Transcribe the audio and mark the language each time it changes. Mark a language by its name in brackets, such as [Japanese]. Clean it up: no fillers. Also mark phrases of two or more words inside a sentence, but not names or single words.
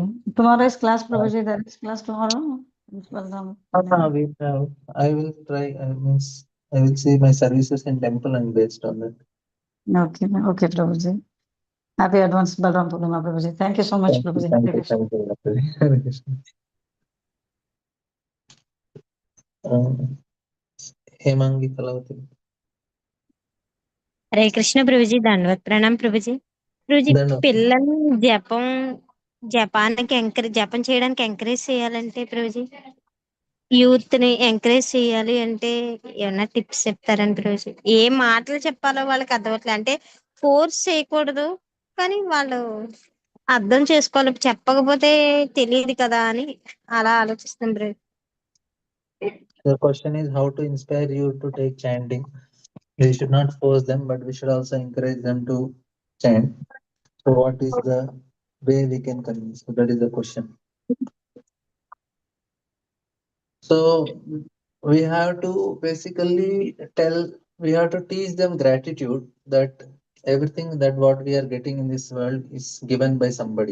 [English] Tomorrow is class, Prabhuji. There is class tomorrow. Welcome. I will try. I will see my services in temple and based on that. Okay, okay, Prabhuji. Happy advance Balram Purnima, Prabhuji. Thank you so much, Prabhuji. Hare Krishna. Thank you, Dr. Hare Krishna. Hemangi Kalavati. [Hindi] हरे कृष्ण प्रभुजी दंडवत प्रणाम प्रभुजी. [Telugu] ప్రభుజీ [English] Then [Telugu] పిల్లల్ని జపానికి జపం చేయడానికి ఎంకరేజ్ చేయాలంటే ప్రభుజీ, యూత్ ని ఎంకరేజ్ చేయాలి అంటే ఏమన్నా టిప్స్ చెప్తారని ప్రభుజీ? ఏ మాటలు చెప్పాలో వాళ్ళకి అర్థమవుతుంది, అంటే ఫోర్స్ చేయకూడదు కానీ వాళ్ళు అర్థం చేసుకోవాలి, చెప్పకపోతే తెలియదు కదా అని అలా ఆలోచిస్తాం బ్రో. [English] the question is how to inspire you to take chanting. We should not force them, but we should also encourage them to chant. So, what is the way we can convince? So that is the question. So, we have to basically we have to teach them gratitude that everything that what we are getting in this world is given by somebody.